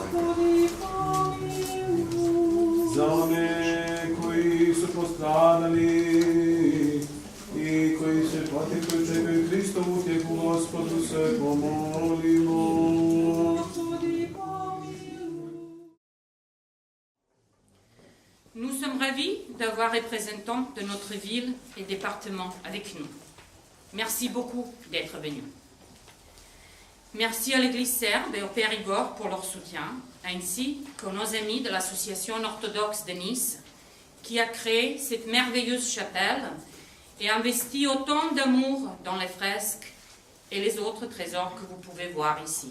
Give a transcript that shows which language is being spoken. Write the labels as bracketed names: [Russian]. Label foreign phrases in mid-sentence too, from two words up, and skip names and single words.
[Serbian] Za one koji su postradali i koji se pati, koji čekaju Hristovu utjehu, Gospodu se pomolimo. [French] Nous sommes ravis d'avoir représentants de notre ville et département avec nous. Merci beaucoup d'être venus. Merci à l'Église serbe et au Père Igor pour leur soutien, ainsi qu'aux nos amis de l'Association orthodoxe de Nice, qui a créé cette merveilleuse chapelle et investi autant d'amour dans les fresques et les autres trésors que vous pouvez voir ici.